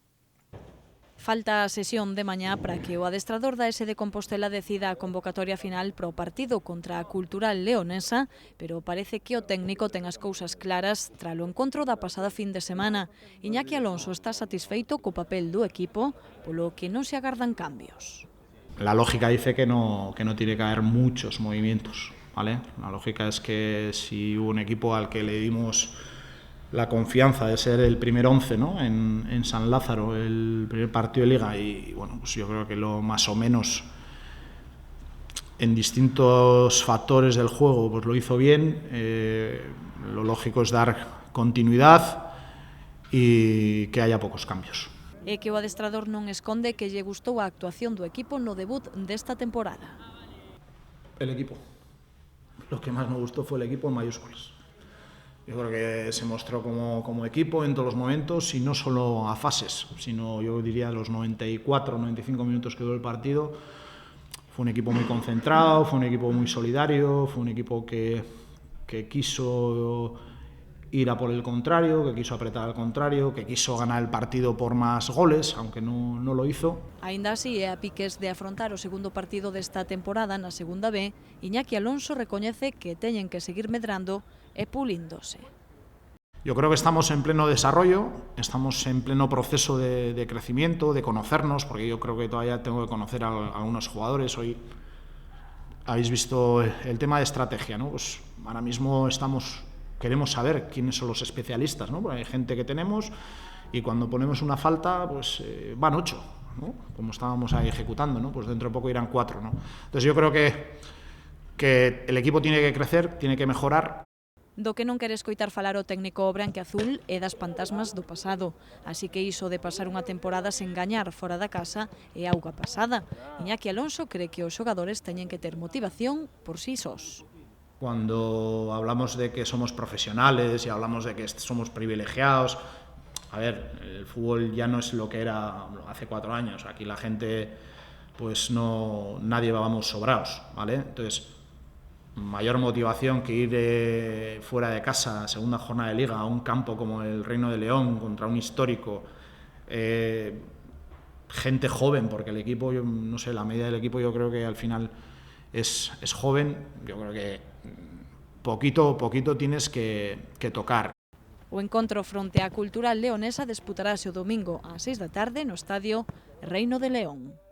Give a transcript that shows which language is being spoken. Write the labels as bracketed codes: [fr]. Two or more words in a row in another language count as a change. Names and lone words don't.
[gl] Falta a sesión de mañá para que o adestrador da S de Compostela decida a convocatoria final para o partido contra a Cultural Leonesa, pero parece que o técnico ten as cousas claras tras o encontro da pasada fin de semana. Iñaki Alonso está satisfeito co papel do equipo, polo que non se agardan cambios. [es] La lógica dice que no tiene que haber muchos movimientos, ¿vale? La lógica es que si un equipo al que le dimos la confianza de ser el primer 11, ¿no? en San Lázaro, el primer partido de Liga, y bueno, pues yo creo que lo más o menos en distintos factores del juego pues lo hizo bien. Lo lógico es dar continuidad y que haya pocos cambios. [gl] E que o adestrador non esconde que lle gustou a actuación do equipo no debut desta temporada. [es] El equipo. Lo que más me gustó fue el equipo en mayúsculas. Yo creo que se mostró como equipo en todos los momentos, y no solo a fases, sino yo diría los 94, 95 minutos que duró el partido. Fue un equipo muy concentrado, fue un equipo muy solidario, fue un equipo que quiso ir a por el contrario, que quiso apretar al contrario, que quiso ganar el partido por más goles, aunque no lo hizo. [gl] Aínda así, e a piques de afrontar o segundo partido desta temporada na segunda B, Iñaki Alonso recoñece que teñen que seguir medrando e pulíndose. [es] Yo creo que estamos en pleno desarrollo, estamos en pleno proceso de crecimiento, de conocernos, porque yo creo que todavía tengo que conocer a algunos jugadores. Hoy habéis visto el tema de estrategia, ¿no? Pues ahora mismo queremos saber quiénes son los especialistas, ¿no? Porque hay gente que tenemos y cuando ponemos una falta, pues van 8, ¿no? Como estábamos ahí ejecutando, ¿no? Pues dentro de poco irán 4, ¿no? Entonces yo creo que el equipo tiene que crecer, tiene que mejorar. [gl] Do que non quere escoitar falar o técnico branquiazul é das pantasmas do pasado, así que iso de pasar unha temporada sen gañar fora da casa é auga pasada. Iñaki Alonso [es] cree que [gl] os xogadores teñen que ter motivación por sí sós. [es] Cuando hablamos de que somos profesionales y hablamos de que somos privilegiados, a ver, el fútbol ya no es lo que era hace 4 años. Aquí la gente, pues nadie vamos sobrados, ¿vale? Entonces, mayor motivación que ir fuera de casa, segunda jornada de Liga, a un campo como el Reino de León contra un histórico, gente joven, porque el equipo, yo no sé, la media del equipo yo creo que al final es joven. Yo creo que poquito tienes que tocar. [gl] O encontro fronte á Cultural Leonesa disputarase o domingo ás 6 da tarde no estadio Reino de León.